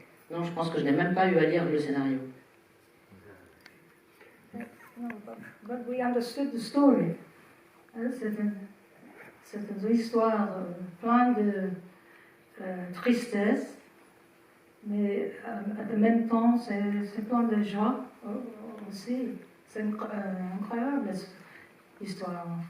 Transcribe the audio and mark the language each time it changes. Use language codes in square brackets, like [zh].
[fr] Non, je pense que je n'ai même pas eu à lire le scénario. [en] No, but we understood the story. [fr] C'est une histoire pleine de tristesse, mais en même temps, c'est plein de joie aussi. C'est incroyable histoire.